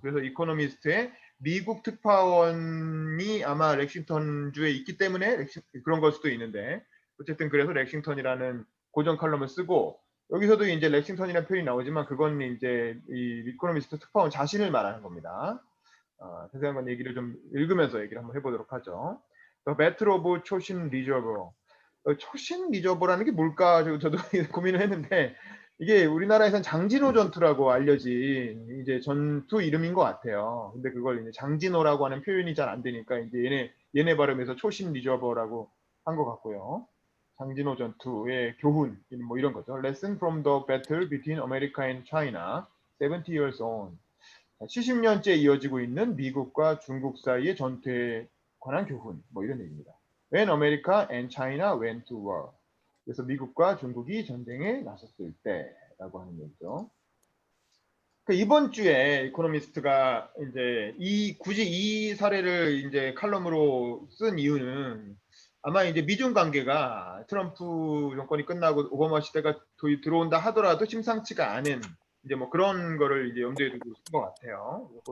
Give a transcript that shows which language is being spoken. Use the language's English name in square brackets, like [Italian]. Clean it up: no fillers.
[Korean] 그래서 이코노미스트의 미국 특파원이 아마 렉싱턴 주에 있기 때문에 그런 걸 수도 있는데, 어쨌든 그래서 렉싱턴이라는 고정 칼럼을 쓰고, 여기서도 이제 렉싱턴이라는 표현이 나오지만 그건 이제 이 이코노미스트 특파원 자신을 말하는 겁니다. 자세한 건 얘기를 좀 읽으면서 얘기를 한번 해보도록 하죠. [English] The Battle of 초신 리저버. [Korean] 초신 리저버라는 게 뭘까? 저도 고민을 했는데, 이게 우리나라에선 장진호 전투라고 알려진 이제 전투 이름인 것 같아요. 근데 그걸 이제 장진호라고 하는 표현이 잘 안 되니까 이제 얘네 발음에서 초신 리저버라고 한 것 같고요. 장진호 전투의 교훈, 뭐 이런 거죠. [English] Lesson from the battle between America and China, 70 years on. [Korean] 70년째 이어지고 있는 미국과 중국 사이의 전투에 관한 교훈, 뭐 이런 얘기입니다. [English] When America and China went to war. [Korean] 그래서 미국과 중국이 전쟁에 나섰을 때라고 하는 얘기죠. 이번 주에 이코노미스트가 이제 굳이 이 사례를 이제 칼럼으로 쓴 이유는, 아마 이제 미중 관계가 트럼프 정권이 끝나고 오바마 시대가 들어온다 하더라도 심상치가 않은 이제 뭐 그런 거를 이제 염두에 두고 쓴 것 같아요.